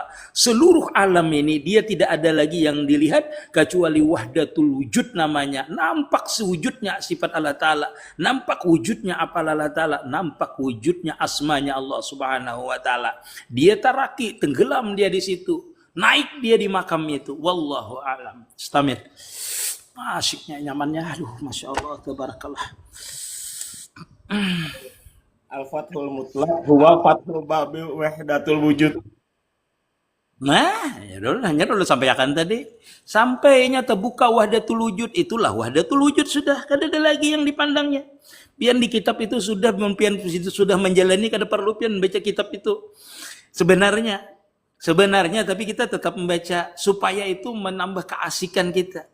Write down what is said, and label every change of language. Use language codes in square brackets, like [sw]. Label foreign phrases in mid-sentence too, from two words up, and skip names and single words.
[id] Seluruh alam ini dia tidak ada lagi yang dilihat kecuali [ar] wahdatul wujud [id] namanya. Nampak sewujudnya sifat Allah Ta'ala, nampak wujudnya apa Allah Ta'ala, nampak wujudnya asmanya Allah [ar] Subhanahu wa Ta'ala. [bjn] Dia taraki, tenggelam dia di situ, naik dia di makam itu. [ar] Wallahu a'lam. [bjn] Istamir. Asyiknya, nyamannya, aduh, [ar] masya Allah, [bjn] tabarakallah. [ar] Al-Fathul Mutlaq huwa fathul babi wahdatul wujud. [bjn] Nah, ya dulu sampaikan tadi. Sampainya terbuka [ar] wahdatul wujud, [bjn] itulah [ar] wahdatul wujud [bjn] sudah. Kada ada lagi yang dipandangnya. Pian di kitab itu sudah menjalani, kada perlu pian baca kitab itu. [id] Sebenarnya tapi kita tetap membaca supaya itu menambah keasikan kita.